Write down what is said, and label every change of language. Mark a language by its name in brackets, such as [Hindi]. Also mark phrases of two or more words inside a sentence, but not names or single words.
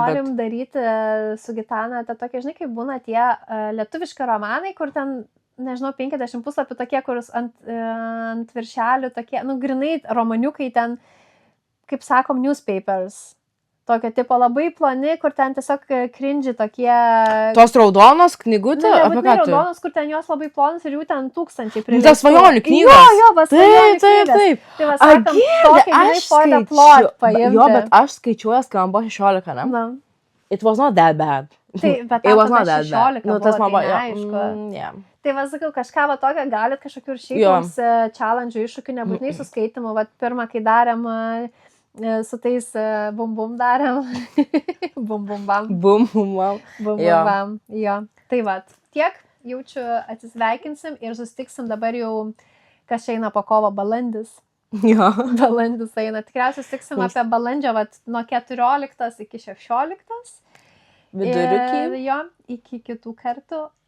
[Lithuanian] Norim daryti su Gitana, tą tokia, žinai, kaip būna tie lietuviški romanai, kur ten, nežinau, 50 puslapių tokie, kur ant viršelių tokie, grinai romaniukai ten, kaip sakom, newspapers. Tokio tipo labai ploni, kur ten tiesiog cringy tokie... Tos raudonos knygutė? Nebūtinai raudonos, kur ten jos labai plonos ir jų ten tūkstančiai prilygtų. Tas svajonių knygos. Jo, svajonių knygos. Taip. Tai va, sakom, tokį, žinai, [English] for the plot paimti. [Lithuanian] Jo, bet aš skaičiuojas, kai man buvo 16, ne? Na. [English] It was not that bad. [Lithuanian] Tai, bet [English] it was not that 16 bad. [Lithuanian] tas man buvo, aišku. Tai va, sakau, kažką va tokio galit kažkokių ir šiaip mums challenge iššūkių, nebūtinai su skaitimu. Va, pirmą, kai darėm... su tais bum-bum darėm. Bum-bum-bam. Bum-bum-bam. Bum-bum-bam. Jo. Tai va, tiek jaučiu atsisveikinsim ir sustiksim dabar jau, kas eina po kovo, balandis. Jo. Balandis eina. Tikriausiai sustiksim apie balandžio, va, nuo 14 iki 16. Vidurikį. Ir jo, iki kitų kartų.